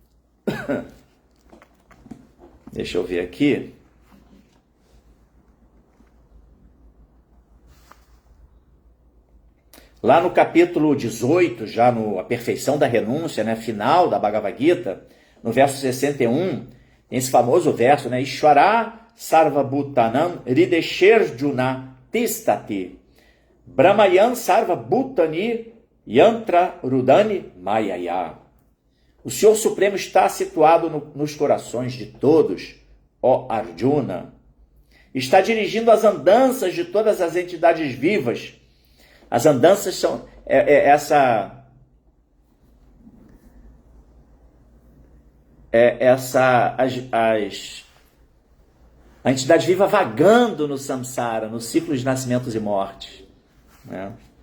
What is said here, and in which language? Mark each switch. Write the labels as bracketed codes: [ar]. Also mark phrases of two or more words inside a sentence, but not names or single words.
[pt] Deixa eu ver aqui. Lá no capítulo 18, já no A Perfeição da Renúncia, né, final da Bhagavad Gita, no verso 61, tem esse famoso verso, né, [sa] Ishvara Sarvabhutanam Ridesherjuna Tistati Brahmayan Sarvabhutani Yantra Rudani Mayaya. [pt] O Senhor Supremo está situado nos corações de todos, ó Arjuna. Está dirigindo as andanças de todas as entidades vivas. As andanças são a entidade viva vagando no samsara, no ciclo de nascimentos e mortes, né?